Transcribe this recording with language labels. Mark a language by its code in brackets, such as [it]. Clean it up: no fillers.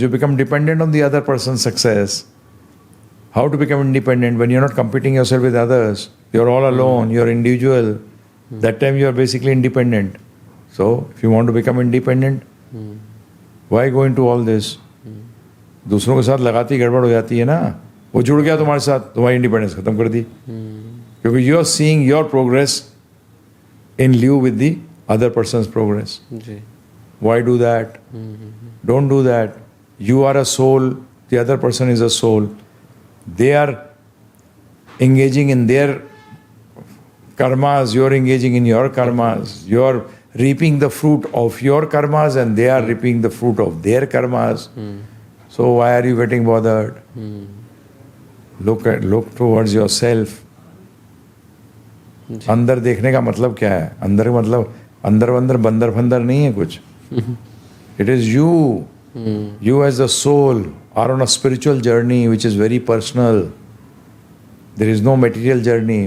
[en] You become dependent on the other person's success. How to become independent when you're not competing yourself with others? You're all alone, you're individual. That time you're basically independent. So, if you want to become independent, why go into all this? [hi] दूसरों के साथ लगाती गड़बड़ हो जाती है ना, वो जुड़ गया तुम्हारे साथ, तुम्हारी इंडिपेंडेंस खत्म कर दी। [en] क्योंकि you are seeing your progress in live with the other person's progress. Why do that? Don't do that. You are a soul, the other person is a soul. They are engaging in their karmas, you're engaging in your karmas, you're reaping the fruit of your karmas and they are reaping the fruit of their karmas. So why are you getting bothered? Look towards yourself. [hi] अंदर देखने का मतलब क्या है? अंदर का मतलब अंदर बंदर फंदर नहीं है कुछ. [en] It is you. You as a soul are on a spiritual journey which is very personal. There is no material journey.